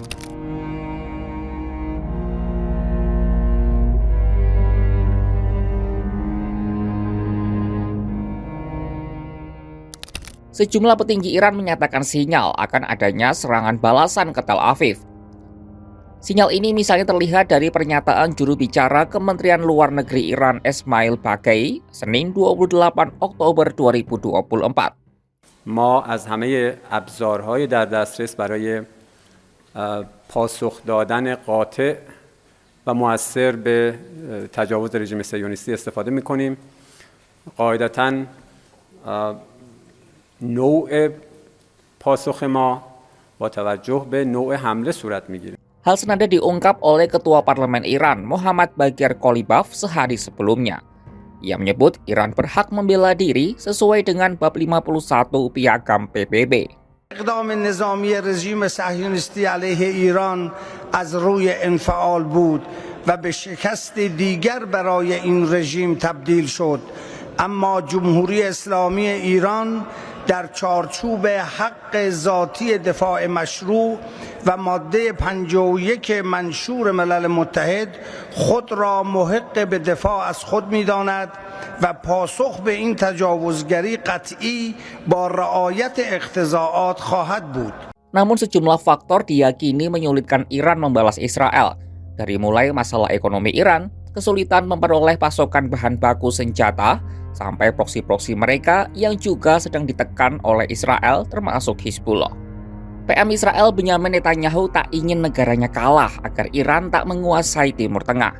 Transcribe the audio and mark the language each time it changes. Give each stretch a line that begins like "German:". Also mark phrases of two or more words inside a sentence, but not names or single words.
Indonesian: Sejumlah petinggi Iran menyatakan sinyal akan adanya serangan balasan ke Tel Aviv. Sinyal ini misalnya terlihat dari pernyataan juru bicara Kementerian Luar Negeri Iran Esmail Baghei, Senin 28 Oktober 2024.
Persian: ما از همه ابزارهای در دسترس برای پاسخ دادن قاطع و مؤثر به تجاوز رژیم صهیونیستی استفاده می‌کنیم. قاعدتاً نوع پاسخ ما با توجه به نوع حمله صورت می‌گیره.
Indonesian: Hal senada diungkap oleh Ketua Parlemen Iran, Mohammad Bagher Kolibaf, sehari sebelumnya. Ia menyebut Iran berhak membela diri sesuai dengan bab 51 Piagam PBB.
Persian: اقدام نظامی رژیم صهیونیستی علیه ایران از روی انفعال بود و به شکست دیگر برای این رژیم تبدیل شد، اما جمهوری اسلامی ایران در چارچوب حق ذاتی دفاع مشروع و ماده 51 منشور ملل متحد خود را محق به دفاع از خود می‌داند و پاسخ به این تجاوزگری قطعی با رعایت اقتضاعات خواهد بود.
Indonesian: Namun sejumlah faktor diyakini menyulitkan Iran membalas Israel, dari mulai masalah ekonomi Iran, kesulitan memperoleh pasokan bahan baku senjata, sampai proksi-proksi mereka yang juga sedang ditekan oleh Israel termasuk Hizbullah. PM Israel Benyamin Netanyahu tak ingin negaranya kalah agar Iran tak menguasai Timur Tengah.